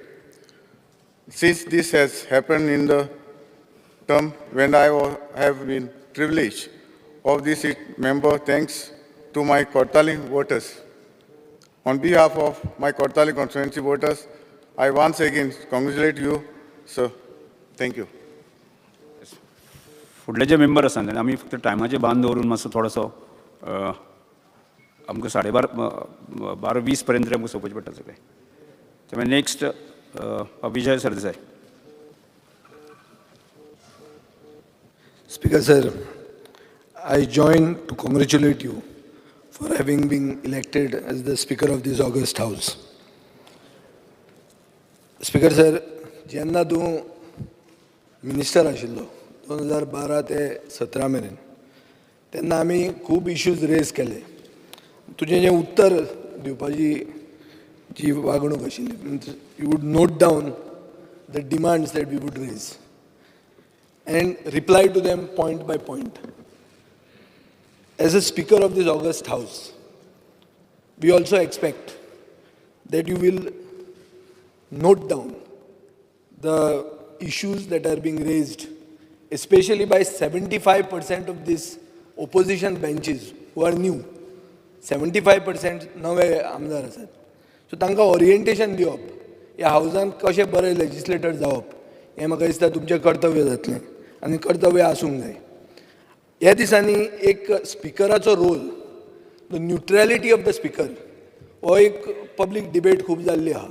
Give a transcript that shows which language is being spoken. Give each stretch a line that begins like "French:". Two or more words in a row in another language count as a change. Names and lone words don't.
English: Since this has happened in the term when I have been privileged of this member, thanks to my Kortali voters. On behalf of my Kortali constituency voters, I once again congratulate you, sir. Thank you.
Konkani: फुडले जे मेंबर आसा तेन्ना आमी फक्त टायमाचे बांद दवरून मातसो थोडोसो आमकां 12:20 पर्यंत आमकां सोंपचें पडटा सगळें. त्यामुळे नेक्स्ट अभिजय सरदेसाय.
English: Speaker sir, I join to congratulate you for having been elected as the Speaker of this August House. Speaker sir,
Konkani: जेन्ना तूं मिनिस्टर आशिल्लो 2012 ते 17 मेरेन तेन्ना आमी खूब
English: issues raise
Konkani: केले. तुजें जें उत्तर दिवपाची जी वागणूक आशिल्ली,
English: you would note down the demands that we would raise and reply to them point by point. As a Speaker of this August House, we also expect that you will note down the issues that are being raised, especially by 75% of these opposition benches who are new.
Konkani: 75% नवे आमदार आसात. सो तांकां ओरिएंटेशन दिवप, ह्या हावजान कशें बरें लेजिस्लेटर जावप, हें म्हाका दिसता तुमचें कर्तव्य जातलें आनी कर्तव्य आसूंक जाय. ह्या दिसांनी एक स्पिकराचो रोल,
English: the neutrality of the speaker,
Konkani: हो एक
English: public debate
Konkani: खूब जाल्ली आहा.